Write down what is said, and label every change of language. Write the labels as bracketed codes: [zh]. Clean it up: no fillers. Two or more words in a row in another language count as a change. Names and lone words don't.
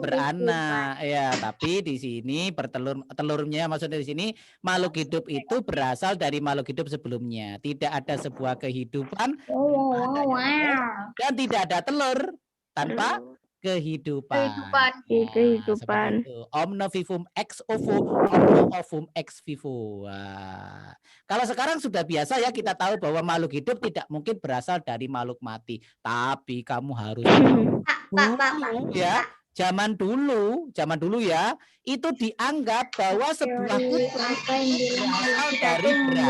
[id] beranak ya, tapi di sini telurnya maksudnya di sini makhluk hidup itu berasal dari makhluk hidup sebelumnya. Tidak ada sebuah kehidupan dan tidak ada telur tanpa kehidupan. Kehidupan. Seperti itu. [la] Omne vivum ex ovo, omne ovum ex vivo. [id] Wah. Kalau sekarang sudah biasa ya, kita tahu bahwa makhluk hidup tidak mungkin berasal dari makhluk mati. Tapi kamu harus tahu dulu ya, zaman dulu ya, itu dianggap bahwa sebuah kutu berasal dari beras.